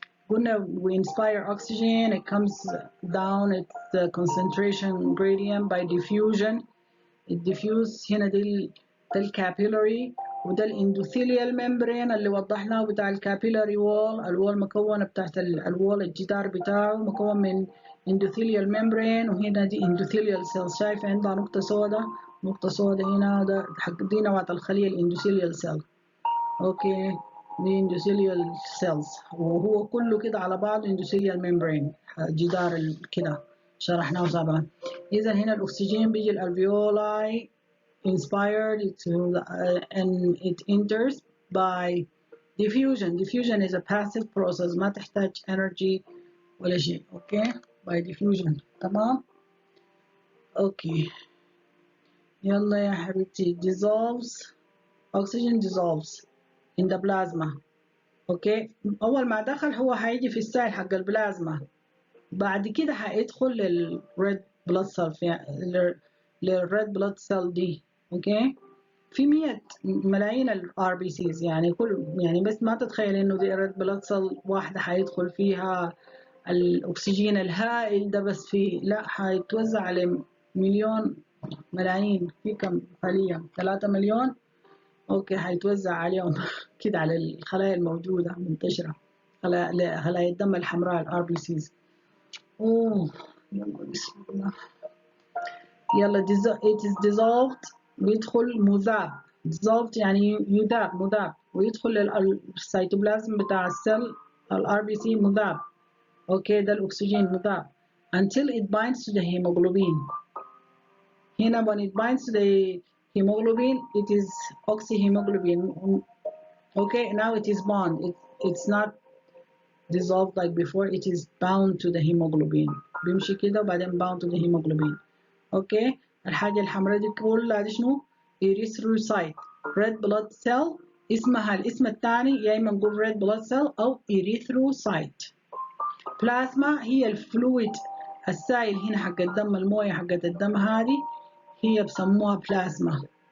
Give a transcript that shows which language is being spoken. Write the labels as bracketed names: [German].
[English] قلنا we inspire oxygen, it comes down its concentration gradient by diffusion. [Arabic] الديفيوز هنا ده الكابيلاري، وده الاندوثيليال ممبرين اللي وضحناه بتاع الكابيلاري وول. الوول مكونه بتاعت الوول الجدار بتاعه مكون من اندوثيليال ممبرين، وهنا دي اندوثيليال سيلز. شايفه عندها نقطه سوداء، نقطه سوداء هنا، ده حق دي نوعة الخليه الاندوثيليال سيل. اوكي، دي اندوثيليال سيلز، وهو كله كده على بعض اندوثيليال ممبرين، جدار كده شرحناه سابقا. اذا هنا الاكسجين بيجي الالفيولاي [English] inspired and it enters by diffusion. Diffusion is a passive process، [Arabic] ما تحتاج [English] energy [Arabic] ولا شيء. [English] Okay, by diffusion. [Arabic] تمام. اوكي، يلا يا حبيبتي. [English] dissolves oxygen dissolves in the plasma. [Arabic] اوكي، اول ما دخل هو هيجي في السائل حق البلازما، بعد كده هيدخل للريد بلاد سيل، للريد بلاد سيل دي. اوكي، في 100 ملايين الار بي سيز يعني، كل يعني بس ما تتخيل انه دي ريد بلاد سيل واحده هيدخل فيها الاكسجين الهائل ده بس، في لا، هيتوزع على مليون ملايين. في كم خليه؟ 3 مليون. اوكي، هيتوزع عليهم كده على الخلايا الموجوده منتشره، خلايا الدم الحمراء الار بي سيز. اوه، بسم الله. [English] يلا it is dissolved، [Arabic] بيدخل مذاب. dissolved يعني يذاب، مذاب، ويدخل السيتوبلازم بتاع السيل الار بي سي مذاب. اوكي، ده الاكسجين مذاب [English] until it binds to the hemoglobin. هنا when it binds to the hemoglobin it is oxyhemoglobin. Okay, now it is bound. It's not dissolved like before, it is bound to the hemoglobin. [Arabic] بيمشي كده وبعدين [English] bound to the hemoglobin. [Arabic] اوكي، الحاجة الحمراء دي كلها دي شنو؟ erythrocyte red blood cell. اسمها الاسم الثاني يا اما نقول red blood cell او erythrocyte. بلازما هي الفلويد السائل هنا حق الدم، المويه حقت الدم هذه هي بسموها بلازما.